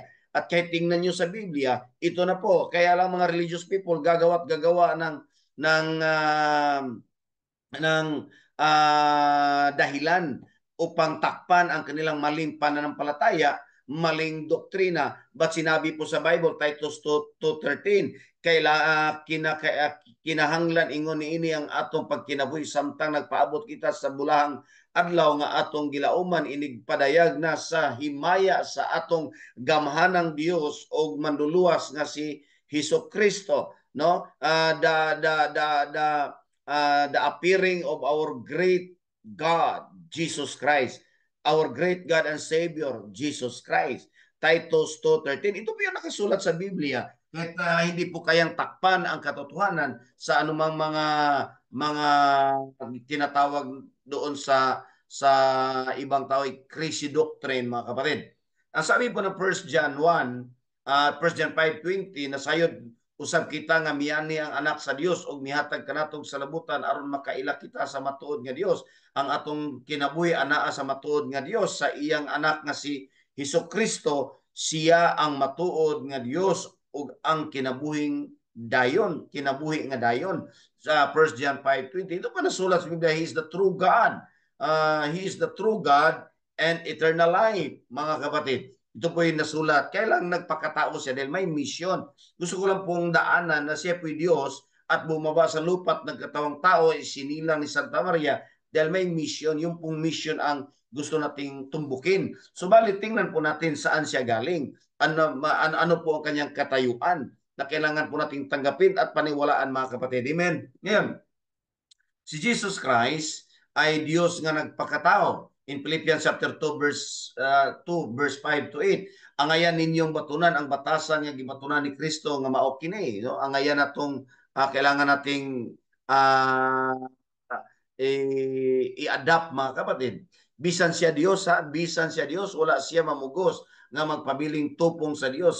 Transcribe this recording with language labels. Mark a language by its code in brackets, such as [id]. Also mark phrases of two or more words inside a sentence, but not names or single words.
[tl] At kahit tingnan nyo sa Biblia, ito na po. Kaya lang mga [en] religious people [tl] gagawa ng ng dahilan upang takpan ang kanilang maling pananampalataya, maling doktrina. But sinabi po sa Bible, Titus 2:13, [ceb] kinahanglan ingon niini ang atong pagkinabuhi samtang nagpaabot kita sa bulahang adlaw nga atong gilauman inig padayag na sa himaya sa atong gamhanang Dios o manluluwas nga si Hesus Kristo, no? [en] The appearing of our great God, Jesus Christ. Our great God and Savior, Jesus Christ. Titus 2:13. [tl] Ito po yung nakasulat sa Biblia. Kahit hindi po kayang takpan ang katotohanan sa anumang mga tinatawag doon sa ibang tao, [en] crazy doctrine, [tl] mga kapatid. Ang sabi po ng 1 John 1, 1 John 5:20, [ceb] na sayod usab kita nga miyani ang anak sa Dios ug mihatag kanatong salabutan aron makaila kita sa matuod nga Dios. Ang atong kinabuhi anaa sa matuod nga Dios sa iyang anak nga si Hesus Kristo. Siya ang matuod nga Dios ug ang kinabuhing dayon, kinabuhi nga dayon. [tl] Sa 1 John 5:20, ito pa nasulat sa Biblia, [en] He is the true God. He is the true God and eternal life, [tl] mga kapatid. Ito po yung nasulat. Kailang nagpakatao siya dahil may mission. Gusto ko lang pong daanan na siya po Diyos at bumaba sa lupa at nagkatawang tao, sinilang ni Santa Maria dahil may mission. Yung pong mission ang gusto nating tumbukin. Subalit tingnan po natin saan siya galing. Ano po ang kanyang katayuan na kailangan po nating tanggapin at paniwalaan, mga kapatid. Amen. Ngayon, si Jesus Christ ay Diyos nga nagpakatao. [en] In Philippians chapter 2 verse 5 to 8, [ceb] angayan ninyong batunan ang batasan nga gibatunan ni Kristo nga mao kini, no? Angayan natong [tl] kailangan nating uh, i-adapt, mga kapatid. [ceb] Bisan siya Dios, bisan siya Dios, wala siya mamugos nga magpabiling tupong sa Dios.